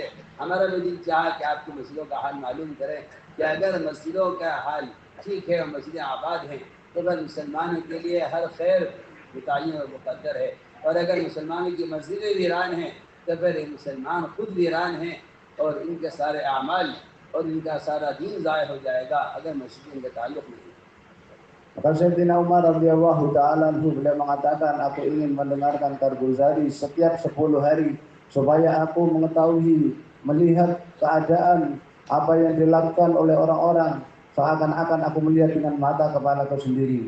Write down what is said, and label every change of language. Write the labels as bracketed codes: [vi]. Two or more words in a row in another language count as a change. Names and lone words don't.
[hi] हमारा भी दिल चाहा कि आपकी मस्जिदों का हाल मालूम करें कि अगर मस्जिदों का हाल ठीक है और मस्जिदें आबाद हैं तो वह मुसलमानों के लिए हर खैर मुतय्यन और मुक़द्दर है, और अगर मुसलमानों की मस्जिदें वीरान हैं तो फिर मुसलमान खुद वीरान हैं और इनके सारे अमाल और इनका सारा दीन ज़ाय हो जाएगा अगर मस्जिद इनके ताल्लुक़ नहीं। [id] Maka Sayyidina Umar [ar] رضي الله تعالى عنه [id] beliau mengatakan, aku ingin mendengarkan Karguzari setiap 10 hari supaya aku mengetahui, melihat keadaan apa yang dilakukan oleh orang-orang, seakan-akan aku melihat dengan mata kepalaku sendiri.